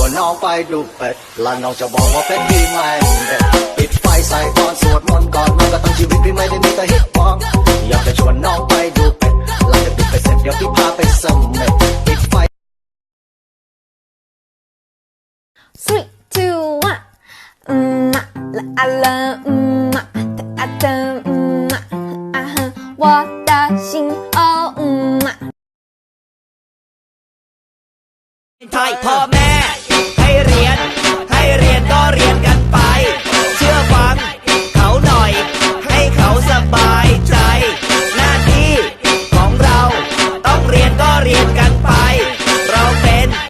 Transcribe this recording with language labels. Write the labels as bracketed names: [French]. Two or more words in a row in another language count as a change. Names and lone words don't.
[Thai] องไปดูเป็ดและน้องจะบอกว่าเป็ดพี่ไม่เด็ดปิดไฟใส่ก่อนสวดมนต์ก่อนนอนก็ตั้งชีวิตพี่ไม่ได้มีแต่ฮิตมองอยากจะชวนน้องไปดูเป็ดหลังจากปิดไปเสร็จเดี๋ยวพี่พาไปเสม็ดปิดไฟ [Chinese] 3, 2, 1 啦啦啦哒哒啊哈我的心哦 [Thai] ไทยพ่อแม่ให้เรียนก็เรียนกันไปเชื่อฟังเขาหน่อยให้เขาสบายใจหน้าที่ของเราต้องเรียนก็เรียนกันไปเราเป็น